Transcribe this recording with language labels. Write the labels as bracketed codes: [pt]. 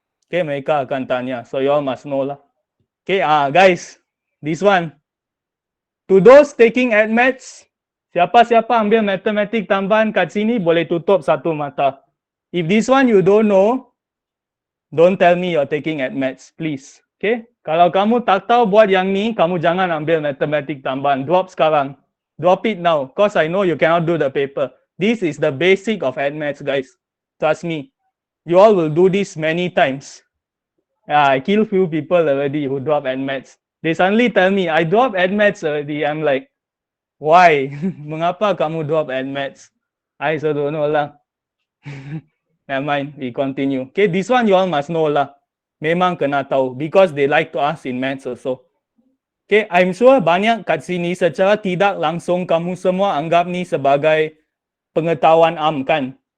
[en] Okay, mereka akan tanya. So you all must know lah. Okay, guys, this one. [ms] To those taking admits, siapa-siapa ambil matematik tambahan kat sini boleh tutup satu mata. [en] If this one you don't know, don't tell me you're taking admits, please. Okay? [ms] Kalau kamu tak tahu buat yang ni, kamu jangan ambil matematik tambahan. [en] Drop sekarang. Drop it now. Because I know you cannot do the paper. This is the basic of admits, guys. Trust me. You all will do this many times. I kill few people already who drop admits. They suddenly tell me, I drop admits already. I'm like, why? Mengapa kamu drop admits? I also don't know lah. Never mind, we continue. Okay, this one you all must know lah. Memang kena tahu because they like to ask in maths also. [ms] Okay, I'm sure banyak kat sini secara tidak langsung kamu semua anggap ni sebagai pengetahuan am kan?